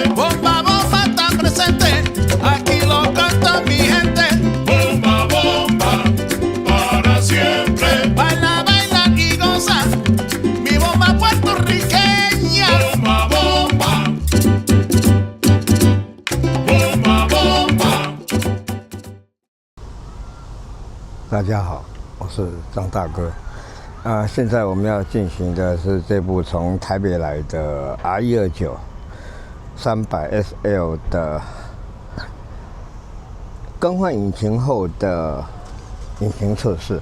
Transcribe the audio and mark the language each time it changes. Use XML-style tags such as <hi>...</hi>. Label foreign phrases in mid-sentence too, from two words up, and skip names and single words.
<es>Bomba, bomba está presente, aquí lo canta mi gente. Bomba, bomba, para siempre. Baila, baila y goza, mi bomba puertorriqueña. Bomba, bomba, bomba, bomba.</es> <zh>大家好，我是张大哥。现在我们要进行的是这部从台北来的 R129 300SL 的更换引擎后的引擎测试。</zh>